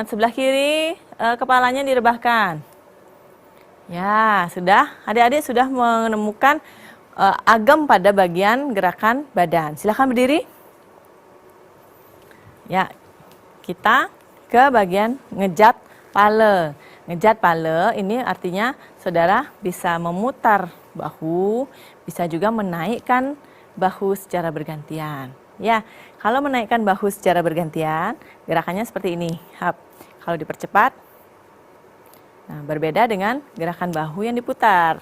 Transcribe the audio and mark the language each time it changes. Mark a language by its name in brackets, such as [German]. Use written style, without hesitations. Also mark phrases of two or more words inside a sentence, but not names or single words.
[Indonesian] Sebelah kiri kepalanya direbahkan. Ya, sudah. Adik-adik sudah menemukan agam pada bagian gerakan badan. Silahkan berdiri. Ya, kita ke bagian ngejat pala. Ngejat pala ini artinya saudara bisa memutar bahu, bisa juga menaikkan bahu secara bergantian. Ya, kalau menaikkan bahu secara bergantian, gerakannya seperti ini. Kalau dipercepat, nah berbeda dengan gerakan bahu yang diputar.